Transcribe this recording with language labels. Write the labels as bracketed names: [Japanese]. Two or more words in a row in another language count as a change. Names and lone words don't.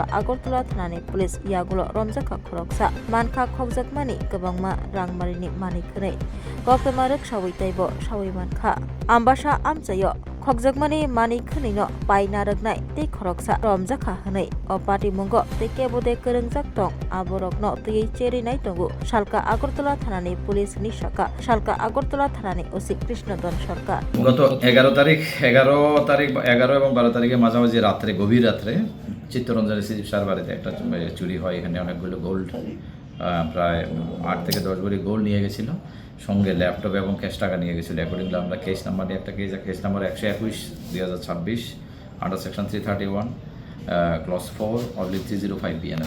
[Kok Borok] आगरतला थानानि पुलिस यागुल रमजाखा खरकसा मानखा खगजाकमानि गोबांमा रांमारिनि मानिखनै गक्तमा रक्षावै ताइब सावै मानखा आम्बासा आमचायो खगजाकमानि मानिखनैनो पाइना रगनाय ते खरकसा रमजाखा हनै अ पाटिमंग ते केबोदे करंजाक दं आबरकनो तयै चेरिनाय दंगु शालका आगरतला थानानि पुलिस नि शाखा शालका आगरतला थानानि ओसि कृष्णदन सरकार [Bangla] গত 11 তারিখ 11 এবং 12 তারিখে মাঝামাঝি রাত্রে গভীর রাত্রে চিত্তরঞ্জন সিজিব সার বাড়িতে একটা চুরি হয়। এখানে অনেকগুলো গোল্ড প্রায় 8 থেকে 10 ভরি গোল্ড নিয়ে গেছিল, সঙ্গে ল্যাপটপ এবং ক্যাশ টাকা নিয়ে গেছিল। অ্যাকর্ডিংলি আমরা [English] case number [Bangla] নিয়ে একটা [English] case number 121/2026 under section 331 clause 4/305 BNS.